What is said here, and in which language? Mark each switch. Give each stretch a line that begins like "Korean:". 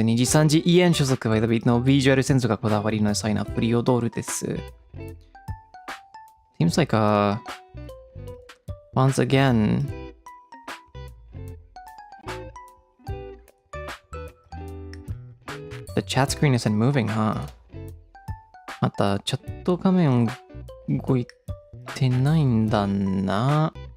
Japanese: NIJISANJI EN 所属 by the beat のビジュアルセンスがこだわりのデザイナー、Freodore です。
English: Seems like once again, the chat screen isn't moving, huh?
Japanese: またチャット画面動いてないんだな。